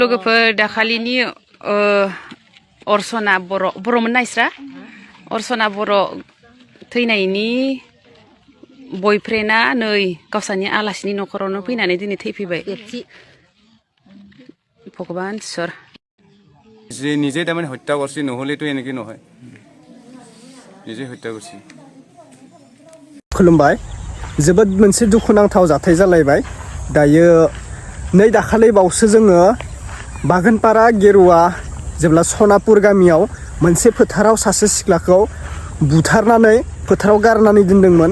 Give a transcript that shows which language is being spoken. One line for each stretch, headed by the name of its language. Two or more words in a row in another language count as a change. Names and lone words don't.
Bodo: लोगोफोर दाखालिनि अर्चना बर'मोन नायस्रा अर्चना बर' थैनायनि बयफ्रेन्डआ नै गावसानि आलासिनि न'खरावनो फैनानै दिनै थैफैबाय। भगवान इसोर
Assamese: যে নিজে তাৰমানে হত্যা কৰিছে নহ'লেতো এনেকৈ নহয় নিজে হত্যা কৰিছে।
Bodo: खुलुमबाय जोबोद मोनसे दुखुनांथाव जाथाय जालायबाय दायो नै दाखालि बावसो जोङो बागानपारा गेरुवा जेब्ला सनापुर गामियाव मोनसे फोथाराव सासे सिख्लाखौ बुथारनानै फोथाराव गारनानै दोनदोंमोन।